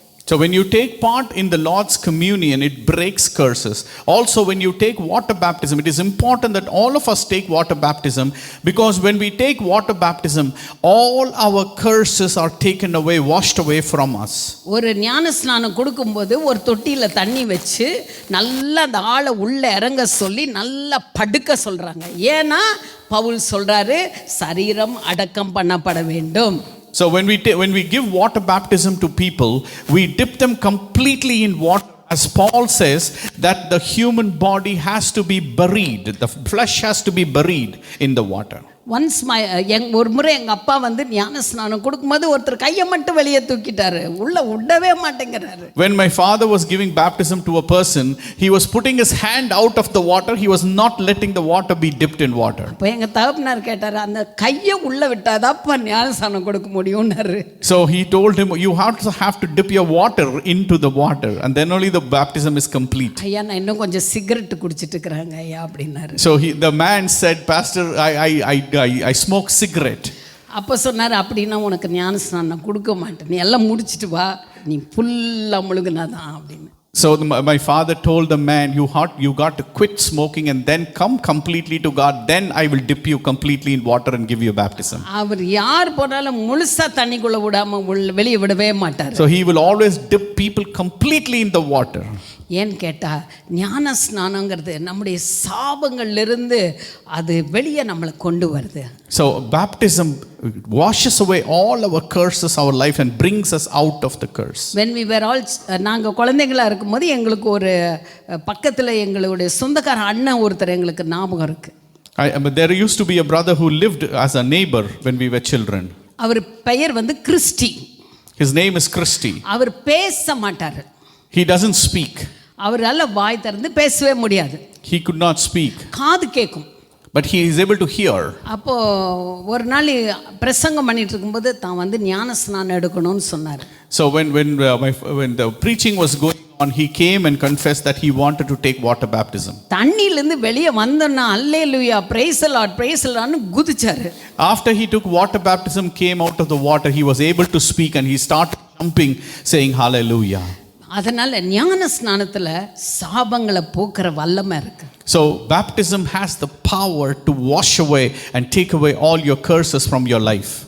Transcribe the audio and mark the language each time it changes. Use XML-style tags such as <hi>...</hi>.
<en>So when you take part in the Lord's communion, it breaks curses. Also when you take water baptism, it is important that all of us take water baptism, because when we take water baptism, all our curses are taken away, washed away from us.</en> <ta>ஒரு ஞானஸ்நானம் கொடுக்கும்போது ஒரு தொட்டியில தண்ணி வச்சு நல்லா அந்த ஆளை உள்ள இறங்க சொல்லி நல்லா படுக்க சொல்றாங்க. ஏன்னா பவுல் சொல்றாரு, சரீரம் அடக்கம் பண்ணப்பட வேண்டும்.</ta> <en>So when we give water baptism to people, we dip them completely in water. As Paul says that the human body has to be buried, the flesh has to be buried in the water.</en> <ta>Once ஒரு முறை எங்கள் அப்பா வந்து ஞான ஸ்நானம் கொடுக்கும்போது ஒருத்தர் கையை மட்டும் வெளியே தூக்கிட்டாரு, உள்ள விடவே மாட்டேங்கிறாரு.</ta> <en>When my father was giving baptism to a person, he was putting his hand out of the water. He was not letting the water be dipped in water.</en> <ta>அப்போ எங்கள் தகப்பனார் கேட்டார், அந்த கையை உள்ள விட்டாதாப்பா ஞான ஸ்நானம் கொடுக்க முடியும்னாரு.</ta> <en>So he told him, you have to dip your water into the water, and then only the baptism is complete.</en> <ta>ஐயா நான் இன்னும் கொஞ்சம் சிகரெட் குடிச்சிட்டு இருக்கிறாங்க ஐயா அப்படின்னாரு.</ta> <en>So the man said, Pastor, I smoke cigarette.</en> <ta>அப்போ சொன்னார், அப்படின்னா உனக்கு ஞான ஸ்நானம் கொடுக்க மாட்டேன், நீ எல்லாம் முடிச்சிட்டு வா, நீ ஃபுல்லாக முழுகுனாதான் அப்படின்னு.</ta> <en>So my father told the man, you got to quit smoking and then come completely to God, then I will dip you completely in water and give you baptism.</en> <ta>அவர் யார் போனாலும் முழுசா தண்ணிக்குள்ள விடாம வெளியே விடவே மாட்டார்.</ta> <en>So he will always dip people completely in the water.</en> <ta>ஏன்னு கேட்டால் ஞான ஸ்நானங்கிறது நம்முடைய சாபங்கள்லிருந்து அது வெளியே நம்மளை கொண்டு வருது.</ta> <en>So baptism washes away all our curses, our life, and brings us out of the curse. When we were all</en> <ta>நாங்கள் குழந்தைங்களாக இருக்கும்போது எங்களுக்கு ஒரு பக்கத்தில் எங்களுடைய சொந்தக்கார அண்ணன் ஒருத்தர் எங்களுக்கு ஞாபகம் இருக்கு.</ta> <en>There used to be a brother who lived as a neighbor when we were children.</en> <ta>அவர் பெயர் வந்து Christie.</ta> <en>His name is Christy.</en> <ta>அவர் பேச மாட்டார்.</ta> <en>He doesn't speak.</en> <ta>அவரால் வாய் திறந்து பேசவே முடியாது.</ta> <en>He could not speak.</en> <ta>காது கேட்கும்.</ta> <en>But he is able to hear.</en> <ta>அப்போ ஒரு நாள் பிரசங்கம் பண்ணிட்டு இருக்கும்போது தான் வந்து ஞான ஸ்நானம் எடுக்கணும்னு சொன்னார்.</ta> <en>So when the preaching was going on, he came and confessed that he wanted to take water baptism.</en> <ta>தண்ணியிலிருந்து வெளியே வந்தோன்னா அல்லேலூயா</ta> <en>praise the Lord praise the Lord</en> <ta>னு குதிச்சாரு.</ta> <en>After he took water baptism, came out of the water, he was able to speak and he started jumping saying hallelujah.</en> <ta>அதனால ஞான ஸ்நானத்துல சாபங்களை போக்குற வல்லமை இருக்கு.</ta> <en>So baptism has the power to wash away and take away all your curses from your life.</en>